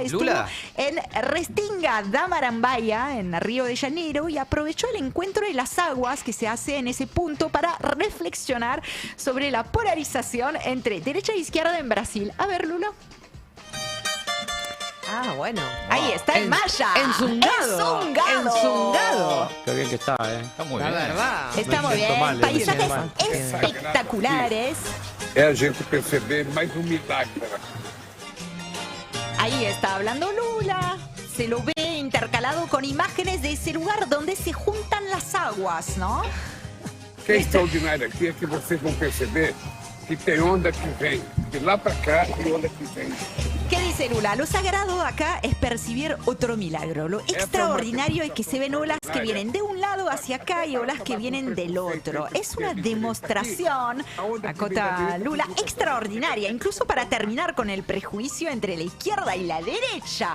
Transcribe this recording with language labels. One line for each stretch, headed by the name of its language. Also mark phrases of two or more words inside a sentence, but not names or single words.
Spanish: Estuvo en Restinga da Marambaya, en Río de Janeiro, y aprovechó el encuentro de las aguas que se hace en ese punto para reflexionar sobre la polarización entre derecha e izquierda en Brasil. A ver, Lula. Ah, bueno. Ahí está el Maya. Enzungado. Enzungado. Qué bien que está, ¿eh? Está muy bien. La verdad. Está muy bien. Paisajes espectaculares.
Portuguese: A gente perceber mais milagre.
Spanish: Ahí está hablando Lula. Se lo ve intercalado con imágenes de ese lugar donde se juntan las aguas, ¿no?
Portuguese: Que é extraordinário aqui é que vocês vão perceber que tem onda que vem de lá para cá e onda que vem.
Spanish: ¿Qué dice Lula? Lo sagrado acá es percibir otro milagro. Lo extraordinario es que se ven olas que vienen de un lado hacia acá y olas que vienen del otro. Es una demostración, acota Lula, extraordinaria, incluso para terminar con el prejuicio entre la izquierda y la derecha.